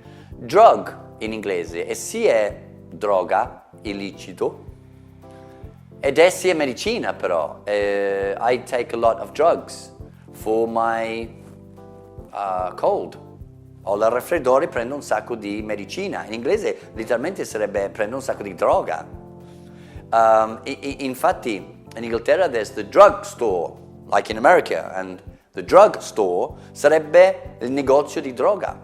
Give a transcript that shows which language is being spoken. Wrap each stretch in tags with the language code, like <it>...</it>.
<it>Drug in inglese è sia droga, illecito, ed è sia medicina però.</it> <en>I take a lot of drugs for my cold.</en> <it>Ho il raffreddore, prendo un sacco di medicina. In inglese letteralmente sarebbe prendo un sacco di droga. Infatti, in Inghilterra</it> <en>there's the drug store, like in America, and the drug store</en> <it>sarebbe il negozio di droga.</it>